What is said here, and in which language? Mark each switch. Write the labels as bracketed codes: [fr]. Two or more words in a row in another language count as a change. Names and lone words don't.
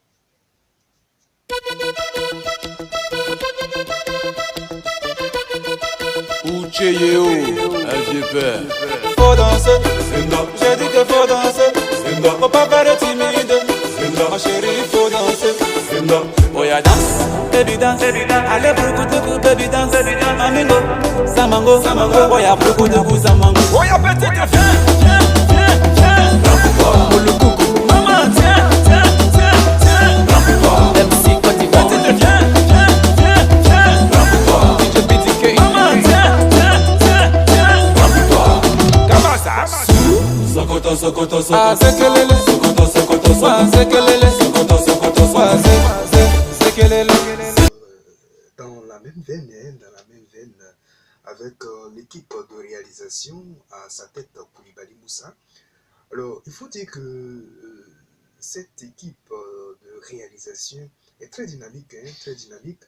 [fr] Ucheyeo, FGP. Faut danser, j'ai dit que faut danser, faut pas faire timide, ma chérie faut danser. Oh ya danse, [en] baby dance, [fr] allez beaucoup de coups, [en] baby dance, [fr] mamingo, samango, oh ya beaucoup de coups, samango. Oh ya petite, viens, oh le coucou, maman, tiens, MC Côte d'Ivoire, petite, viens, DJ BTK, maman, tiens, Sokoto, Sokoto, Sokoto, ah, Sekelele, Sokoto, Sokoto, Sokoto, ah, Sekelele, Sokoto, Sokoto, Sokoto, ah, Sekelele. Dans la même veine, dans la même veine, avec l'équipe de réalisation à sa tête, Koulibaly Moussa. Alors, il faut dire que cette équipe de réalisation est très dynamique, très dynamique.